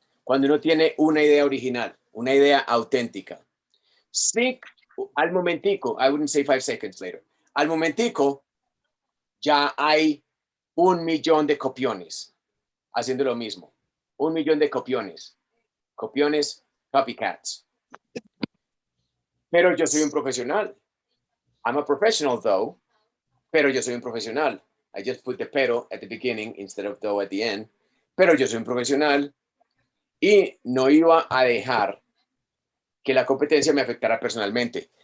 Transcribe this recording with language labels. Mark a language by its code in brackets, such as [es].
[es] Cuando uno tiene una idea original, una idea auténtica. Sí, al momentico, [en] I wouldn't say 5 seconds later. [es] Al momentico, ya hay 1.000.000 de copiones haciendo lo mismo. 1.000.000 de copiones. Copiones, copycats. Pero yo soy un profesional. [en] I'm a professional though, [es] pero yo soy un profesional. [en] I just put the pero at the beginning instead of though at the end. [es] Pero yo soy un profesional y no iba a dejar que la competencia me afectara personalmente.